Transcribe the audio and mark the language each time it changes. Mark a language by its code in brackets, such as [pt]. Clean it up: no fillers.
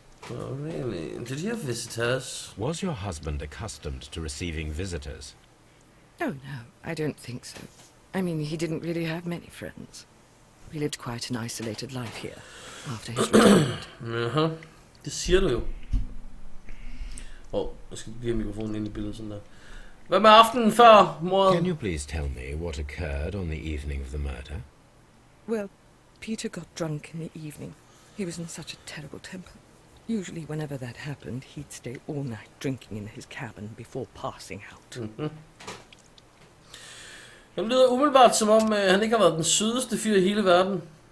[en] Oh, really? Did he have visitors? Was your husband accustomed to receiving visitors? Oh, no, I don't think so. I mean, he didn't really have many friends. We lived quite an isolated life here, after his retirement. [da] Jaha, det siger du jo. Jeg skal give mikrofonen ind i billedet sådan der. Hvad med aftenen før mordet? [en] Can you please tell me what occurred on the evening of the murder? Well, Peter got drunk in the evening. He was in such a terrible temper. Usually, whenever that happened, he'd stay all night drinking in his cabin before passing out. [da] Det lyder umiddelbart som om, han ikke har været den sødeste fyr i hele verden.